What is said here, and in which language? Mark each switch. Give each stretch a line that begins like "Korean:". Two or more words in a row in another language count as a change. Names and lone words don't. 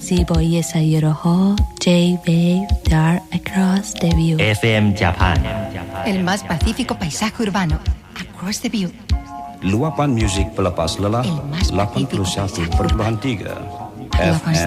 Persian: زیبایی سیاره ها J-Wave در Across the View
English: FM Japan
Spanish: El más pacífico paisaje urbano Across the View
Indonesian: Luapan musik pelepas lelah 81.3 FM